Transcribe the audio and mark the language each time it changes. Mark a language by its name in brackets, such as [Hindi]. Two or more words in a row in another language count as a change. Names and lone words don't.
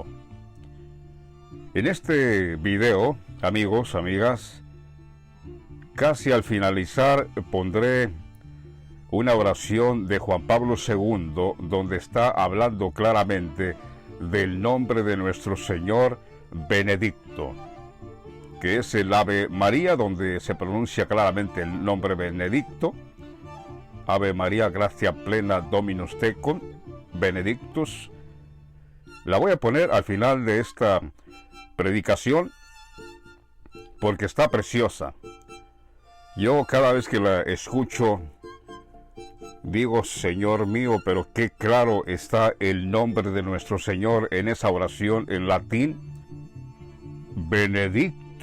[Spanish] En este video, amigos, amigas, casi al finalizar pondré una oración de Juan Pablo II, donde está hablando claramente del nombre de nuestro Señor Benedicto, que es el Ave María, donde se pronuncia claramente el nombre Benedicto. [Latin] Ave María, gracia plena, Dominus tecum, benedictus. [Spanish] La voy a poner al final de esta predicación porque está preciosa. Yo cada vez que la escucho digo, Señor mío, pero qué claro está el nombre de nuestro Señor en esa oración en latín.